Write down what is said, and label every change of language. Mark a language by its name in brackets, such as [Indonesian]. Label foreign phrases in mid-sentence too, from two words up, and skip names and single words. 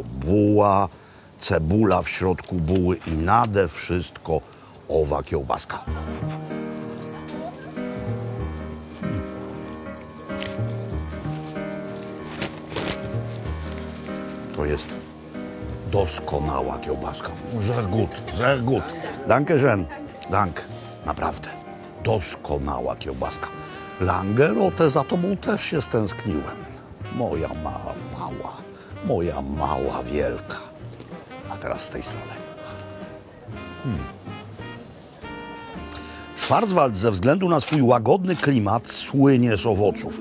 [Polish] Buła, cebula w środku buły i nade wszystko owa kiełbaska. To jest doskonała kiełbaska. [German] Sehr gut, sehr gut. Danke schön. Dank. [Polish] Naprawdę. Doskonała kiełbaska. Langerote, za tobą też się stęskniłem. Moja mała, wielka. A teraz z tej strony. Schwarzwald ze względu na swój łagodny klimat słynie z owoców.